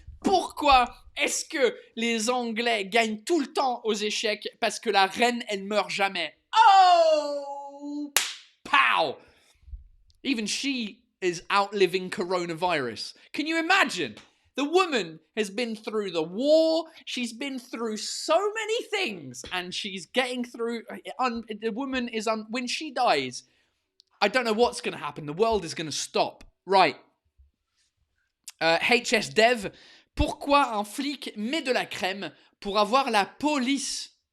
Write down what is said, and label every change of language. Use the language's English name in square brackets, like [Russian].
[French] Pourquoi est-ce que les Anglais gagnent tout le temps aux échecs? Parce que la reine, elle meurt jamais. Oh! Pow! [English] Even she is outliving coronavirus. Can you imagine? The woman has been through the war. She's been through so many things. And she's getting through... the woman is... when she dies, I don't know what's going to happen. The world is going to stop. Right. HS Dev. [French] Pourquoi un flic met de la crème pour avoir la police?